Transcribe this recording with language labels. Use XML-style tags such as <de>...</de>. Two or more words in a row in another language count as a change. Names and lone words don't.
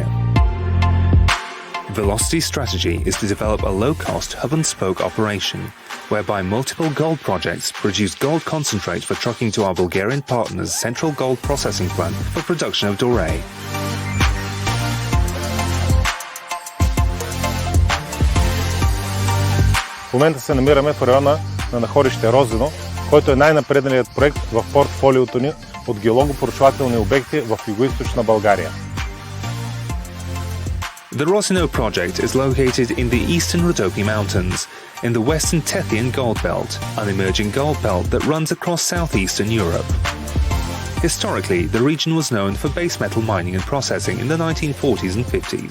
<en>Velocity's strategy is to develop a low-cost hub-and-spoke operation, whereby multiple gold projects produce gold concentrate for trucking to our Bulgarian partners' central gold processing plant for production of doré.</en> <bg>В момента се намираме в района на находище Розино, който е най-напредналият проект в портфолиото ни от геологопроучвателни обекти в югоизточна България.</bg> <en>The Rozino project is located in the eastern Rhodope Mountains, in the western Tethyan Gold Belt, an emerging gold belt that runs across southeastern Europe. Historically, the region was known for base metal mining and processing in the 1940s and 50s.</en>